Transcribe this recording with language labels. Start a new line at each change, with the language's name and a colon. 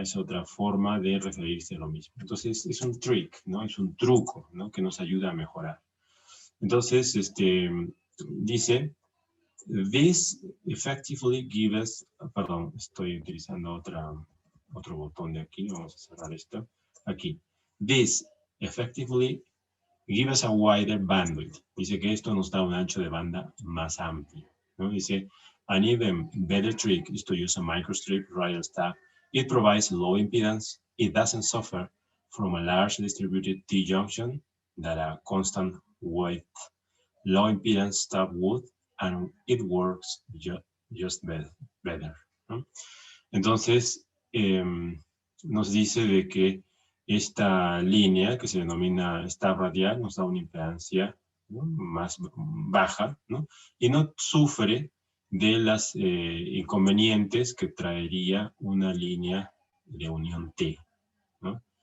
Spanish: Es otra forma de referirse a lo mismo. Entonces, es un trick, ¿no? Es un truco, ¿no? Que nos ayuda a mejorar. Entonces, dice,
English: this effectively gives,
Spanish: perdón, estoy utilizando otro botón de aquí, vamos a cerrar esto. Aquí.
English: This effectively give us a wider bandwidth.
Spanish: Dice que esto nos da un ancho de banda más amplio, ¿no? Dice,
English: an even better trick is to use a microstrip radial stab. It provides low impedance. It doesn't suffer from a large distributed T-junction that a constant width low impedance stab would, and it works just better, ¿no?
Spanish: Entonces, nos dice de que esta línea que se denomina stab radial nos da una impedancia, ¿no?, más baja, ¿no? Y no sufre de las inconvenientes que traería una línea de unión T, ¿no?